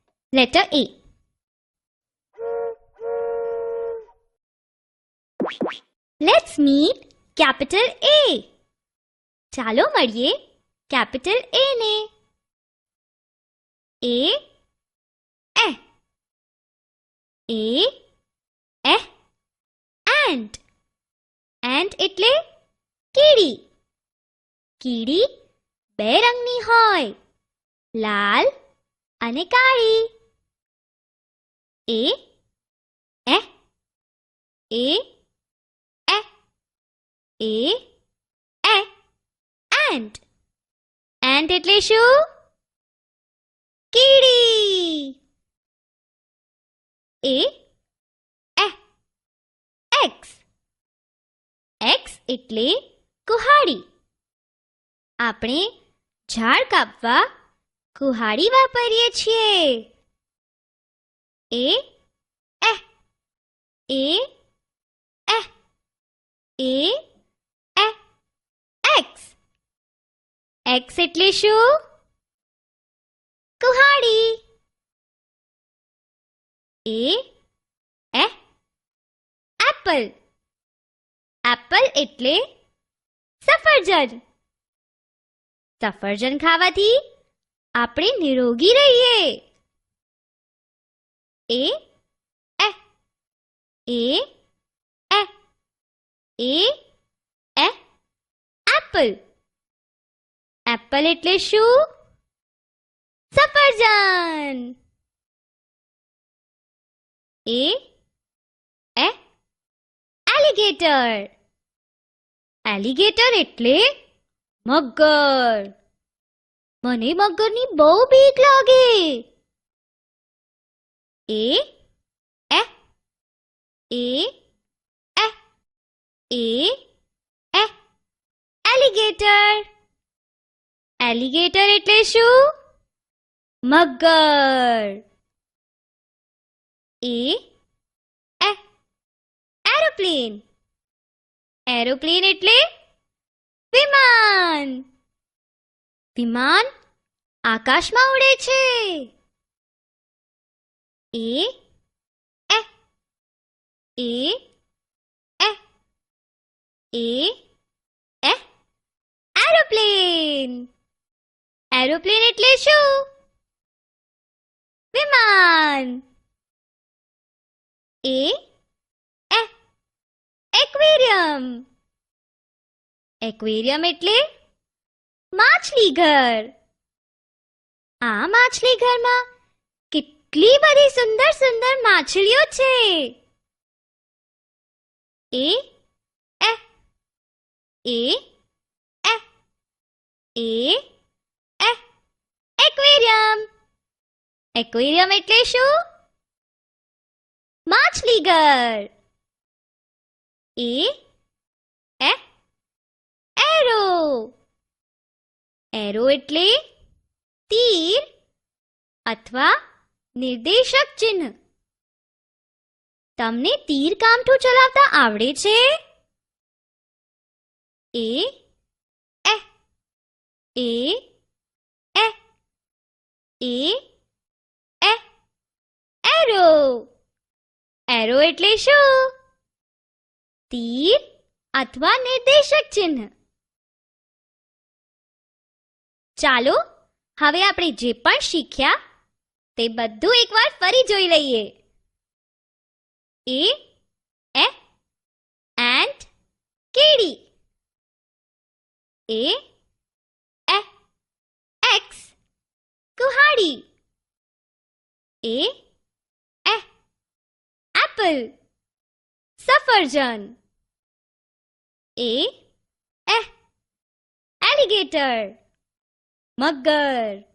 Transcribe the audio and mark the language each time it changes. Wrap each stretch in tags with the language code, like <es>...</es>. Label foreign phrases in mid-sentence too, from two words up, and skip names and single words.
<en>Letter A. Let's meet capital A.</en> <gu>ચાલો મળીએ</gu> <en>capital A</en> <gu>ને.</gu> <en>A eh A eh ant.</en> <gu>ant એટલે કીડી. કીડી બે રંગની હોય, લાલ અને કાળી.</gu> <en>A eh A eh A eh ant.</en> <gu>ant એટલે શું? કીડી.</gu> <en>A eh X.</en> <gu>X એટલે કુહાડી. આપણે ઝાડ કાપવા કુહાડી વાપરીએ છીએ.</gu> <en>A eh A eh A eh X.</en> <gu>X એટલે શું? કુહાડી.</gu> <en>A eh એપલ.</en> <gu>એપલ એટલે સફરજન. સફરજન ખાવાથી આપણે નિરોગી રહીએ.</gu> <en>A eh A eh A eh એપલ.</en> <gu>એપલ એટલે શું? સફરજન.</gu> <en>A eh એલિગેટર.</en> <gu>એલિગેટર એટલે મગર. મને મગરની બહુ બીક લાગે.</gu> <en>A eh A eh A eh એલિગેટર.</en> <gu>એલિગેટર એટલે શું? મગર.</gu> <en>A eh એરોપ્લેન.</en> <gu>એરોપ્લેન એટલે વિમાન. વિમાન આકાશમાં ઉડે છે.</gu> <en>A eh A eh A eh એરોપ્લેન.</en> <gu>એરોપ્લેન એટલે શું? વિમાન.</gu> <en>A eh એક્વેરિયમ.</en> <gu>એક્વેરિયમ એટલે માછલીઘર. આ માછલીઘરમાં કેટલી બધી સુંદર સુંદર માછલીઓ છે.</gu> <en>A eh A eh A eh એક્વેરિયમ.</en> <gu>એક્વેરિયમ એટલે શું? માછલીઘર.</gu> <en>A eh એરો.</en> <gu>એરો એટલે તીર અથવા નિર્દેશક ચિહ્ન. તમને તીર કામઠું ચલાવતા આવડે છે?</gu> <en>A eh A eh A eh એરો.</en> <gu>એરો એટલે શું? તીર અથવા નિર્દેશક ચિહ્ન. ચાલો હવે આપણે જે પણ શીખ્યા તે બધું એકવાર ફરી જોઈ લઈએ.</gu> <en>A eh ant કીડી. A eh X કુહાડી. A eh એપલ સફરજન. A eh એલિગેટર મગર.</en>